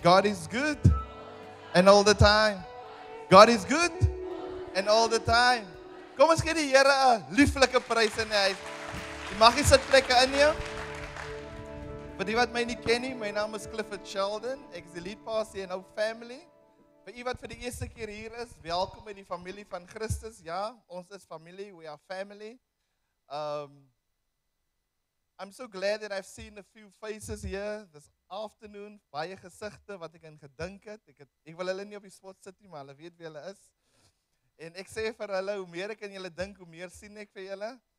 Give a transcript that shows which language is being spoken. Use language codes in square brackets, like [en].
[en] God is good and all the time. God is good and all the time. [af] Kom ons gee die Here 'n lieflike prys in die huis. Jy mag die sitplekke inneem. Vir die wat my nie ken nie, my naam is Clifford Sheldon. Ek is die [en] lead pastor in our family. [af] Vir u wat vir die eerste keer hier is, welkom in die familie van Christus. Ja, ons is familie, [en] we are family. I'm so glad that I've seen a few faces here this afternoon. [af] Baie gesigte wat ek in gedink het. Ek wil hulle nie op die spot sit nie, maar hulle weet wie hulle is. En ek sê vir hulle, hoe meer ek aan julle dink, hoe meer sien ek vir julle.